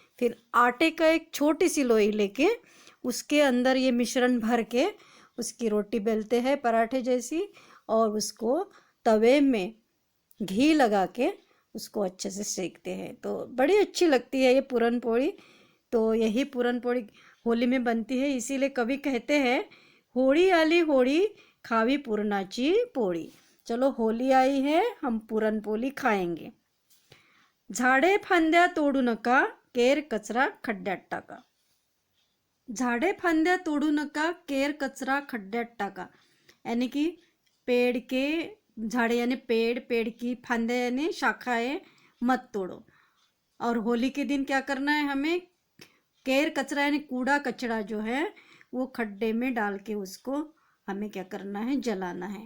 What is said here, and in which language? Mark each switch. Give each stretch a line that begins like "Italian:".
Hindi: फिर आटे का एक छोटी सी लोई लेके उसके अंदर ये मिश्रण भर के उसकी रोटी बेलते हैं पराठे जैसी, और उसको तवे में घी लगा के उसको अच्छे से सेकते हैं। तो बड़ी अच्छी लगती है ये पूरन पोड़ी। तो यही पूरन पोड़ी होली में बनती है, इसीलिए कवि कहते हैं
Marathi: होळी आली होळी, खावी पुरणाची पोळी।
Hindi: चलो होली आई है, हम पूरन पोली खाएंगे।
Marathi: झाडे फांद्या तोडू नका, केर कचरा खड्ड्यात टाका। झाडे फांद्या तोडू नका, केर कचरा खड्ड्यात टाका,
Hindi: यानी कि पेड़ के झाड़े यानी पेड़, पेड़ की फांदे यानी शाखाएं मत तोड़ो। और होली के दिन क्या करना है हमें? केर कचरा यानी कूड़ा कचरा जो है वो खड्डे में डाल के उसको हमें क्या करना है? जलाना है।